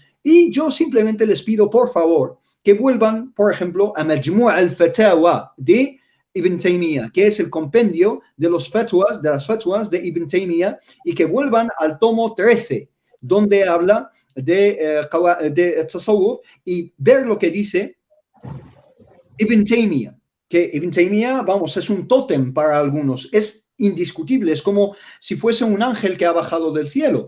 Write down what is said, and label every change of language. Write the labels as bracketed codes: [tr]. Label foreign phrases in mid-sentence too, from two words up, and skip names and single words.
[es] Y yo simplemente les pido, por favor, que vuelvan, por ejemplo, a Majmu' al-Fatawa de Ibn Taymiyyah, que es el compendio de las fatwas de Ibn Taymiyyah, y que vuelvan al tomo 13, donde habla de tasawwuf, y ver lo que dice Ibn Taymiyyah, que Ibn Taymiyyah, vamos, es un tótem para algunos, es indiscutible, es como si fuese un ángel que ha bajado del cielo.